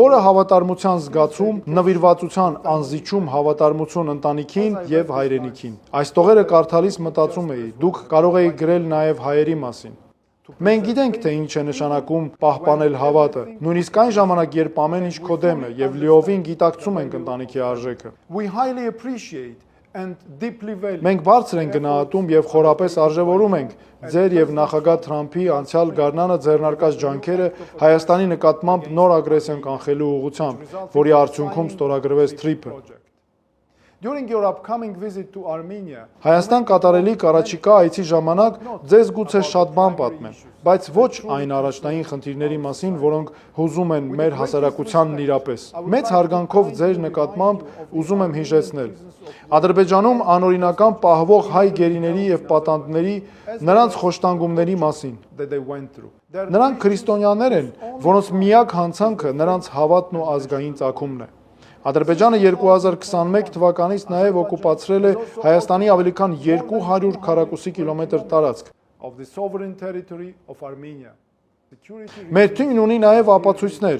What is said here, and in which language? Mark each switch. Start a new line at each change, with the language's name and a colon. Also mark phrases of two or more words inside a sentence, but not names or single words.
Armenian: խորը հավատարմության զգացում, նվիրվածության անզիջում հավատարմություն ընտանիքին եւ հայրենիքին։ Այս տողերը կարդալիս մտածում էի, դուք կարող էիք գրել նաեւ հայերի մասին։ Մենք գիտենք, թե ինչ է նշանակում պահպանել հավատը, նույնիսկ այն ժամանակ, երբ ամեն ինչ քո դեմ է եւ լիովին գիտակցում ենք ընտանիքի արժեքը։ Մենք բարձր ենք գնահատում եւ խորապես արժևորում ենք ձեր եւ նախագահ Թրամփի անցյալ գարնանը ձեռնարկած ջանքերը Հայաստանի նկատմամբ նոր ագրեսիան կանխելու ուղղությամբ, որի արդյունքում ստորագրվեց TRIP-ը։
English: During your upcoming visit to Armenia,
Armenian: Հայաստան կատարելիք առաջիկա այցի ժամանակ ձեզ գուցե շատ բան պատմեմ, բայց ոչ այն առաջնային խնդիրների մասին, որոնք հուզում են մեր հասարակությանն իրապես։ Մեծ հարգանքով ձեր նկատմամբ ուզում եմ հիշեցնել. Ադրբեջանում անօրինական պահվող հայ գերիների եւ պատանդների նրանց խոշտանգումների մասին։ Նրանք քրիստոնյաներ են, որոնց միակ հանցանքը նրանց հավատն ու ազգային ծագումն է։ Ադրբեջանը 2021 թվականից նաև օկուպացրել է Հայաստանի ավելի քան 200 քառակուսի կիլոմետր տարածք։ Մեր թիմն ունի նաև ապացույցներ